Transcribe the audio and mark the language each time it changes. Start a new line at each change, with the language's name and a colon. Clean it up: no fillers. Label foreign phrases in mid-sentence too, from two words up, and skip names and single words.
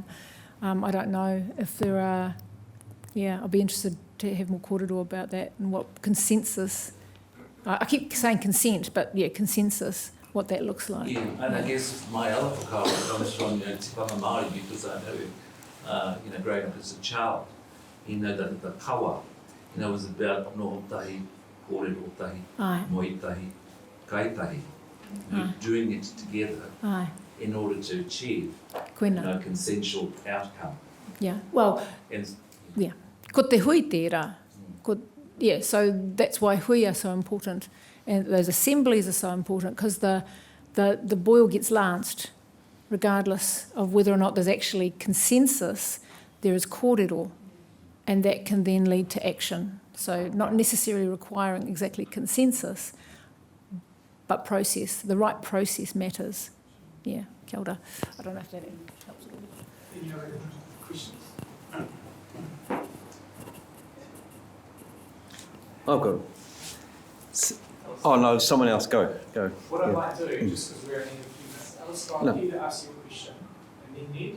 English: I don't know if there are, I'll be interested to have more kōrero about that and what consensus, I keep saying consent, but consensus, what that looks like. Yeah, and I guess my other whakaaro comes from
Māori: tikanga Māori,
English: because I know, growing up as a child, that the kawa, was about
Māori: no tahi, kōrero tahi, moi tahi, kai tahi.
English: Doing it together in order to achieve consensual outcome. Yeah, well,
Māori: ko te hui tērā.
English: So that's why hui are so important, and those assemblies are so important, because the boil gets lanced regardless of whether or not there's actually consensus. There is kōrero, and that can then lead to action. So not necessarily requiring exactly consensus, but process. The right process matters. Yeah,
Māori: kia ora.
English: I don't know if that helps at all. Any other questions? I've got. Oh no, someone else. Go. What I'd like to do, just because we're in a few minutes, Alice, I'd like you to ask you a question, and then Ned.